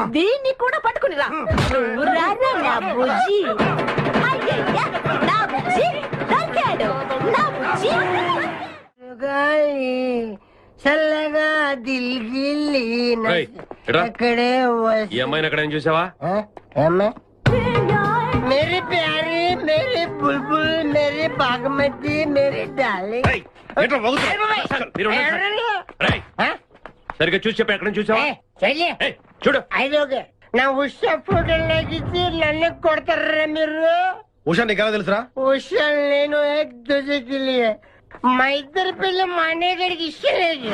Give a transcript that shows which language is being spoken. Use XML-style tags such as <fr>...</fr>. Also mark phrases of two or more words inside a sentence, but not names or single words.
<te>దీన్ని కూడా పట్టుకుని రా. నువ్వు రారా నా బుజ్జి. అయ్యయ్య, నా బుజ్జి దొరికాడు. నా బుజ్జి చల్లగా దిల్గిల్లి అక్కడే ఈ అమ్మాయిని అక్కడ ఏం చూసావా?</te> <hi>मेरी प्यारी, मेरी बुलबुल, मेरी बागमती, मेरी डार्लिंग.</hi> <te>సరిగ్గా చూసి చెప్పి ఎక్కడ చూసావా? చూడు, ఐదోగే నా ఉషా ఫోటోలోకి నన్ను కొడతారా మీరు? ఉషా నీకు ఎలా తెలుసురా? ఉషా నేను ఏక్ దూజేకి లియే. మా ఇద్దరి పిల్ల మా అన్నయ్య గడికి ఇష్టం లేదు.</te>